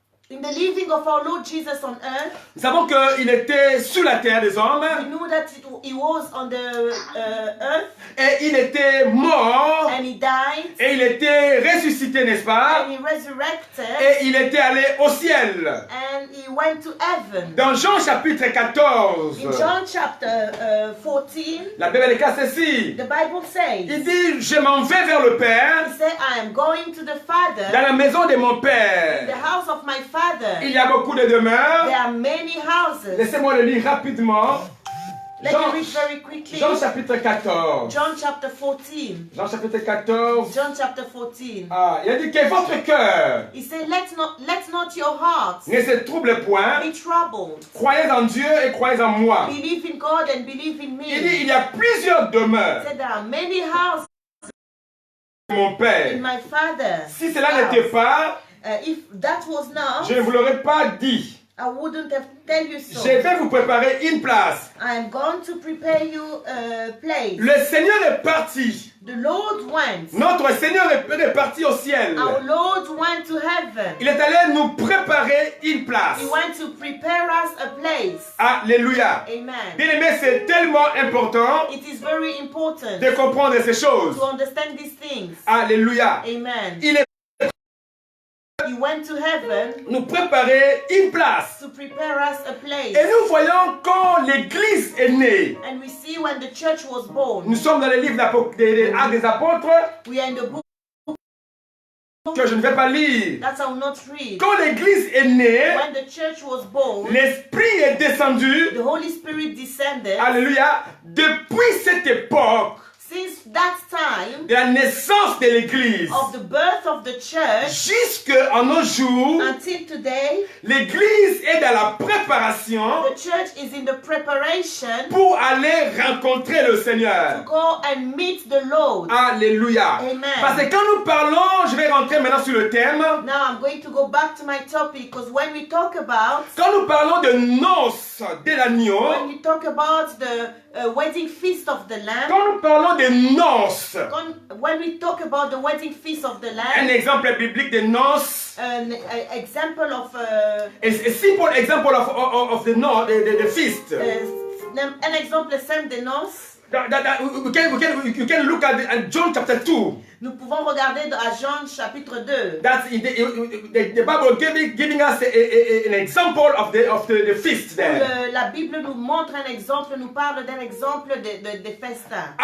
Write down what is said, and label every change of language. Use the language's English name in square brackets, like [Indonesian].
[English] In the living of our Lord Jesus on earth, [French] Nous savons qu'il était sur la terre des hommes. [English] we knew that he was on the earth [French] Et il était mort. [English] and he died [French] Et il était ressuscité, n'est-ce pas? [English] and he resurrected [French] Et il était allé au ciel. [English] and he went to heaven. [French] Dans Jean chapitre 14, [English] In John chapter 14, [French] la Bible déclare ceci. [English] the Bible says, [French] Il dit, je m'en vais vers le Père, [English] he said, I am going to the [French] dans [English] Father, [French] la maison de mon [English] the [French] Père. [English] house of my Father. [French] Il y a beaucoup de demeures. [English] There are many houses. [French] Laissez-moi le lire rapidement. [English] Let me read very quickly. [French] Jean chapitre 14. [English] John chapter 14. [French] Jean chapitre 14. [English] John chapter 14. [French] Il a dit que votre cœur [English] He said, let not your hearts [French] ne se trouble point. [English] be troubled. [French] Croyez en Dieu et croyez en moi. [English] Believe in God and believe in me. [French] Il dit, il y a plusieurs [English] He [French] demeures [English] said, there are many houses [French] de mon Père. [English] in my Father. [French] Si cela n'était pas, [English] If that was not, [French] je ne vous l'aurais pas dit. [English] I wouldn't have tell you so. [French] Je vais vous préparer une place. [English] I am going to prepare you a place. [French] Le Seigneur est parti. [English] The Lord went. [French] Notre Seigneur est parti au ciel. [English] Our Lord went to heaven. [French] Il est allé nous préparer une place. [English] He went to prepare us a place. [French] Alléluia. [English] Amen. [French] Bien-aimé, c'est tellement important [English] It is very important [French] de comprendre ces choses. [English] to understand these things. [French] Alléluia. [English] Amen. [French] Il est [English] He went to heaven [French] nous préparer une place. [English] to prepare us a place. [French] Et nous voyons quand l'Église est née. [English] And we see when the church was born. [French] Nous sommes dans le livre des Actes des Apôtres [English] We are in the book [French] que je ne vais pas lire. [English] that I will not read. [French] Quand l'Église est née, [English] When the church was born, [French] l'Esprit est descendu. [English] the Holy Spirit descended. [French] Alléluia. Depuis cette époque [English] Since that time, [French] de la naissance de l'Église [English] of the birth of the church [French] jusqu'à nos jours, [English] until today, [French] l'Église est dans la préparation [English] the church is in the preparation [French] pour aller rencontrer le [English] to [French] Seigneur. [English] go and meet the Lord. [French] Alléluia. [English] Amen. [French] Parce que quand nous parlons, je vais rentrer maintenant sur le thème. [English] Now I'm going to go back to my topic because when we talk about [French] Quand nous parlons de noces de l'agneau, [English] when we talk about the wedding feast of the Lamb, [French] quand nous parlons de noces, [English] when we talk about the wedding feast of the [French] un [English] Lamb, [French] exemple biblique de noces, [English] an example of a simple example of the feast. an example [French] simple de noces. [English] You can look at John chapter 2. [French] Nous pouvons regarder à Jean chapitre 2. [English] That's the Bible giving us an example of the feast there. [French] La Bible nous montre un exemple, nous parle d'un exemple de festins.